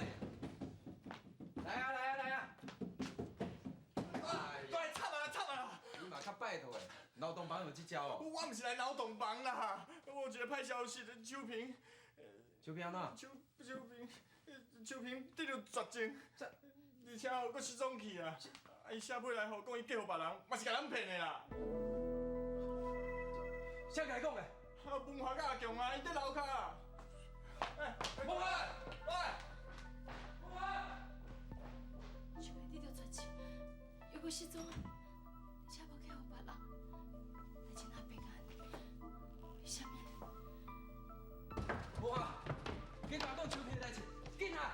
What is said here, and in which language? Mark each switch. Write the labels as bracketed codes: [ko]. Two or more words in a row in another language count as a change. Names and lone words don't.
[nan] 来啊来啊来啊！对，插啊！你嘛较拜托的，劳动房有这招哦。我唔是来劳动房啦，我有一个歹消息，秋萍，秋萍安怎？秋萍得着绝症，而且哦，佫失踪去啊！伊写尾来吼，讲伊嫁互别人，嘛是甲咱骗的啦。谁甲你讲的？文华甲阿强啊，伊在楼骹啊。文华，喂，文华。秋萍得着绝症，又佫失踪，而且无嫁互别人，代志哪平安？为什么？文华，紧甲讲秋萍的代志，紧啊！